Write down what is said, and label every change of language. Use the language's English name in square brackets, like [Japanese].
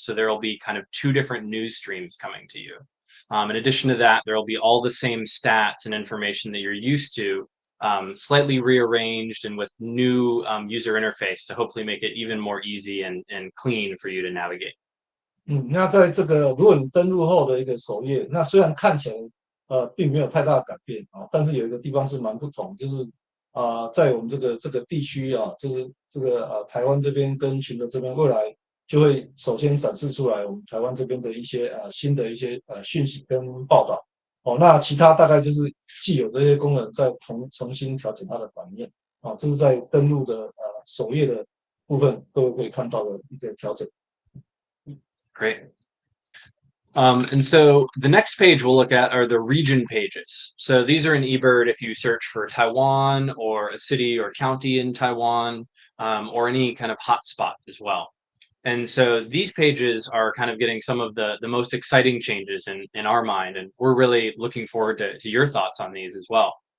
[English] So there will be kind of two different news streams coming to you. In addition to that, there will be all the same stats and information that you're used to, slightly rearranged and with new user interface to hopefully make it even more easy and clean for you to navigate. [Chinese] 那在这个如果你登录后的一个首页，那虽然看起来并没有太大的改变啊，但是有一个地方是蛮不同，就是在我们这个地区啊，就是这个台湾这边跟群的这边，未来就会首先展示出来我们台湾这边的一些新的一些讯息跟报道。哦，那其他大概就是既有的这些功能再重新调整它的版面啊，这是在登录的首页的部分各位可以看到的一个调整。 [English] Great. And so the next page we'll look at are the region pages. So these are in eBird if you search for Taiwan or a city or county in Taiwan, or any kind of hotspot as well. And so these pages are kind of getting some of the most exciting changes in our mind, and we're really looking forward to your thoughts on these as well.